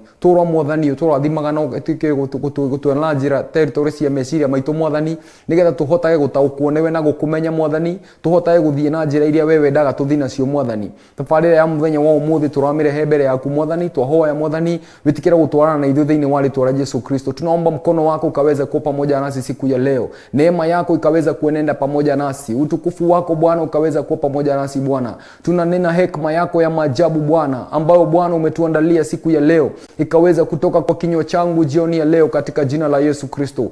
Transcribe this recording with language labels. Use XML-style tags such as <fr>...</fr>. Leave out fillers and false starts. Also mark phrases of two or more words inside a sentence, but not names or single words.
<ki>Tũrwa mwathani ũtũrathimaga na ũtuĩke gũtuona njĩra territory cia meciria maitũ mwathani nigetha tuhotage gutaukwo niwe na gukumenya mwathani tuhotage guthie na njira iria wewe ndaga tuthina cio mwathani tabarira ya muthenya wa umuthi turamirehe mbere yaku mwathani twahoya mwathani witikira gutwarana na ithuĩ thĩinĩ wa rĩtwa rĩa Yesu Kristo.</ki> <sw>Tunaomba mkono wako ukaweza kuwa pamoja nasi siku ya leo, neema yako ikaweza kuenenda pamoja nasi, utukufu wako Bwana ukaweza kuwa pamoja nasi Bwana. Tunanena hekima yako ya maajabu Bwana ambayo Bwana umetuandalia siku ya leo ikaweza kutoka kwa kinywa changu jioni ya leo katika jina la Yesu Kristo.</sw>